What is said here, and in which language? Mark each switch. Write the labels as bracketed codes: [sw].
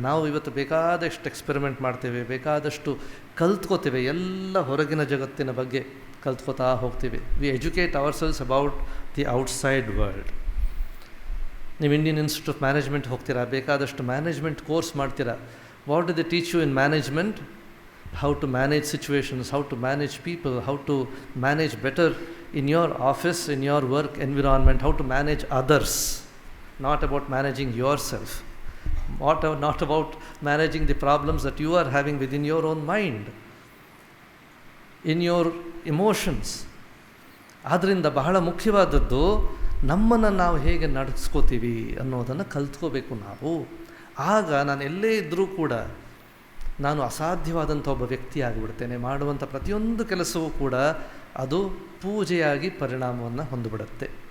[kn] ನಾವು ಇವತ್ತು ಬೇಕಾದಷ್ಟು ಎಕ್ಸ್ಪೆರಿಮೆಂಟ್ ಮಾಡ್ತೇವೆ, ಬೇಕಾದಷ್ಟು ಕಲ್ತ್ಕೋತೇವೆ, ಎಲ್ಲ ಹೊರಗಿನ ಜಗತ್ತಿನ ಬಗ್ಗೆ ಕಲ್ತ್ಕೋತಾ ಹೋಗ್ತೀವಿ. [en] We educate ourselves about the outside world. [kn] ನೀವು ಇಂಡಿಯನ್ ಇನ್ಸ್ಟಿಟ್ಯೂಟ್ ಆಫ್ ಮ್ಯಾನೇಜ್ಮೆಂಟ್ ಹೋಗ್ತೀರಾ, ಬೇಕಾದಷ್ಟು ಮ್ಯಾನೇಜ್ಮೆಂಟ್ ಕೋರ್ಸ್ ಮಾಡ್ತೀರಾ. [en] What do they teach you in management? How to manage situations, how to manage people, how to manage better in your office, in your work environment, how to manage others, not about managing yourself, not about managing the problems that you are having within your own mind, in your emotions. [kn] ಆದ್ದರಿಂದ ಬಹಳ ಮುಖ್ಯವಾದದ್ದು ನಮ್ಮನ್ನು ನಾವು ಹೇಗೆ ನಡೆಸ್ಕೋತೀವಿ ಅನ್ನೋದನ್ನು ಕಲ್ತ್ಕೋಬೇಕು ನಾವು. ಆಗ ನಾನು ಎಲ್ಲೇ ಇದ್ದರೂ ಕೂಡ ನಾನು ಅಸಾಧ್ಯವಾದಂಥ ಒಬ್ಬ ವ್ಯಕ್ತಿ ಆಗಿಬಿಡ್ತೇನೆ. ಮಾಡುವಂಥ ಪ್ರತಿಯೊಂದು ಕೆಲಸವೂ ಕೂಡ ಅದು ಪೂಜೆಯಾಗಿ ಪರಿಣಾಮವನ್ನು ಹೊಂದಿಬಿಡುತ್ತೆ.